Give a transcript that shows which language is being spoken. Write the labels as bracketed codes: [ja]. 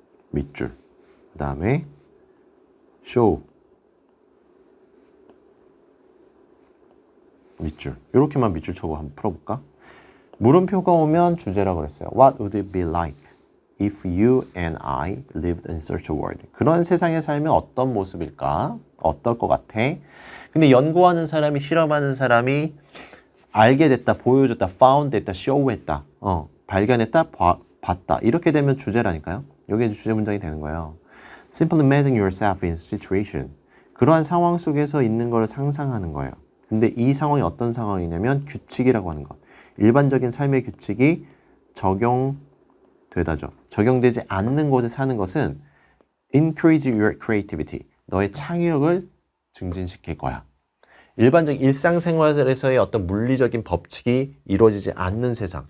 [ko] 밑줄. 그 다음에 show. 밑줄. 이렇게만 밑줄 쳐고 한번 풀어볼까? 물음표가 오면 주제라고 그랬어요. [en] What would it be like if you and I lived in such a world? [ko] 그런 세상에 살면 어떤 모습일까? 어떨 것 같아? 근데 연구하는 사람이, 실험하는 사람이 알게 됐다, 보여줬다, found 했다, show 했다, 발견했다, 봤다. 이렇게 되면 주제라니까요. 여기에 주제 문장이 되는 거예요. [en] Simply imagine yourself in a situation. [ko] 그러한 상황 속에서 있는 걸 상상하는 거예요. 근데 이 상황이 어떤 상황이냐면 규칙이라고 하는 것. 일반적인 삶의 규칙이 적용되다죠. 적용되지 않는 곳에 사는 것은 [en] increase your creativity. [ko] 너의 창의력을 증진시킬 거야. 일반적인 일상생활에서의 어떤 물리적인 법칙이 이루어지지 않는 세상.